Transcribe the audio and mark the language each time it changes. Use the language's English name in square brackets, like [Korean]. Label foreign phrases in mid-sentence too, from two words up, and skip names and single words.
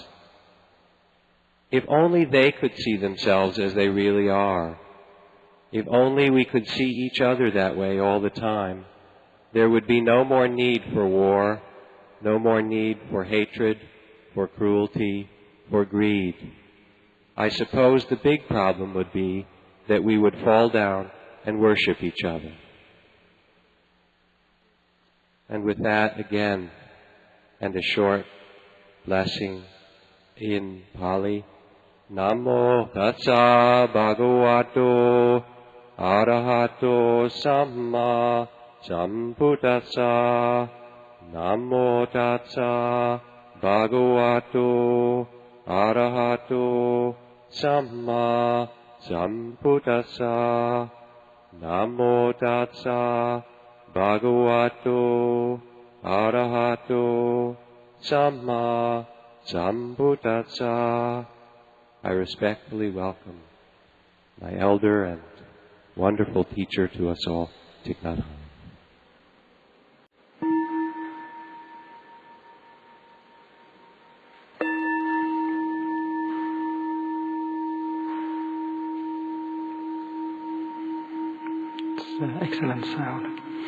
[English] If only they could see themselves as they really are, if only we could see each other that way all the time, there would be no more need for war, no more need for hatred, for cruelty, for greed. I suppose the big problem would be that we would fall down and worship each other." And with that again, and a short blessing in Pali, [Pali] Namo Tassa Bhagavato Arahato Samma Sambuddhassa. Namo Tassa Bhagavato Arahato Samma Sambuddhassa. Namo Tassa Bhagavato Arahato Samma Sambuddhassa. [English] I respectfully welcome my elder and wonderful teacher to us all, Thich Nhat Hanh. Excellent sound.